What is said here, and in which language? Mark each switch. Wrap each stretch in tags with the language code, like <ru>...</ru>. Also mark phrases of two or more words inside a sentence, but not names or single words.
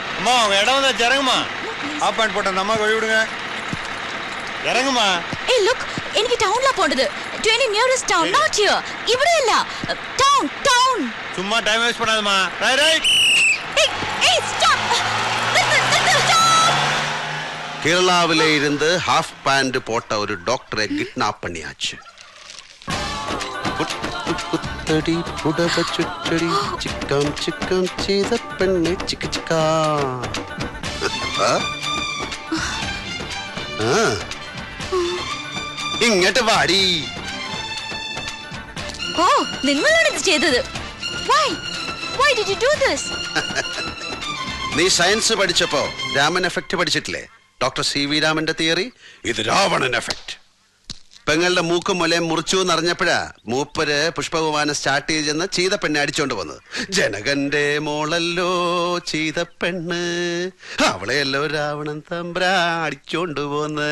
<ta>அம்மா அவங்க இடம் வந்து இறங்குமா. ஆப் பாயிண்ட் போட்ட நம்ம வழி விடுங்க. இறங்குமா. ஏய் லுக், எனக்கு டவுன்ல போடுது.</ta> <en>To any nearest town, not here.</en> <ml>ഇവിടെ അല്ല. Town.</ml> <ta>சும்மா</ta> <en>time waste</en> <ta>பண்ணாதம்மா. ரைட். ஏய் stop. கேரளாவிலே இருந்து</ta> <en>half pant</en> <ta>போட்ட ஒரு டாக்டரை கிட்னாப் பண்ணியாச்சு.</ta> <ml>കുത്തടി പുടവ ചുറ്റടി ചിക്കാം ചിക്കാം ചെയ്ത പെണ്ണെ ചിക്ക ചിക്കാ. ഇങ്ങോട്ട് വാടി. ഓ, നിങ്ങളാണ് ഇത് ചെയ്തത്.</ml> <en>Why did you do this?</en> <ml>നീ സയൻസ് പഠിച്ചപ്പോ രാമൻ എഫക്ട് പഠിച്ചിട്ടില്ലേ? ഡോക്ടർ CV രാമന്റെ തിയറി. ഇത് രാവണൻ എഫക്ട്. പെങ്ങളുടെ മൂക്കും മുലയും മുറിച്ചു എന്നറിഞ്ഞപ്പോഴാ മൂപ്പര് പുഷ്പവിമാനം സ്റ്റാർട്ട് ചെയ്തെന്ന് ചീതപ്പെണ്ണെ അടിച്ചോണ്ട് വന്നത്. ജനകന്റെ മോളല്ലോ ചീതപ്പെണ്ണ്, അവളെയല്ലോ രാവണൻ തമ്പ്രാ അടിച്ചോണ്ട് പോന്ന്.</ml>